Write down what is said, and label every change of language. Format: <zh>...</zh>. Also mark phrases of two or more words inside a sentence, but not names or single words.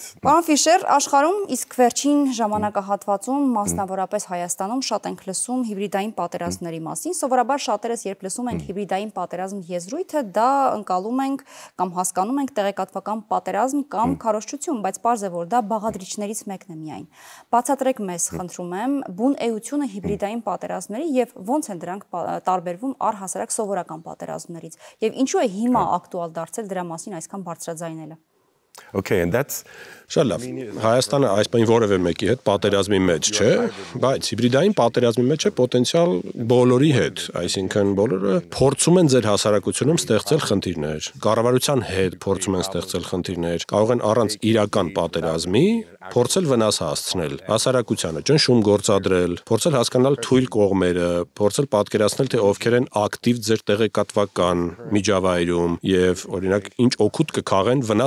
<hy>Պարոն Ֆիշեր, աշխարհում իսկ վերջին ժամանակահատվածում, մասնավորապես Հայաստանում, շատ ենք լսում հիբրիդային պատերազմների մասին։ Սովորաբար շատերս երբ լսում ենք հիբրիդային պատերազմ եզրույթը, դա ընկալում ենք կամ հասկանում ենք տեղեկատվական պատերազմ կամ քարոզչություն, բայց պարզ է, որ դա բաղադրիչներից մեկն է միայն։ Բացատրեք մեզ, խնդրում եմ, բուն էությունը հիբրիդային պատերազմների եւ ոնց են դրանք տարբերվում առհասարակ սովորական պատերազմներից եւ ինչու է հիմա ակտուալ դարձել դրա մասին այսքան բարձրաձայնելը։</hy> <en>Okay, and that's</en> <hy>Շատ լավ։ Հայաստանը այս բան որևէ մեկի հետ պատերազմի մեջ չէ, բայց հիբրիդային պատերազմի մեջ է պոտենցիալ բոլորի հետ, այսինքն բոլորը փորձում են ձեր հասարակությունում ստեղծել խնդիրներ, կառավարության հետ փորձում են ստեղծել խնդիրներ, կարող են առանց իրական պատերազմի փորձել վնաս հասցնել հասարակությանը, ճնշում գործադրել, փորձել հասկանալ թույլ կողմերը, փորձել պատկերացնել թե ովքեր են ակտիվ ձեր տեղեկատվական միջավայրում եւ օրինակ ինչ օգուտ կքաղեն վնաս</hy>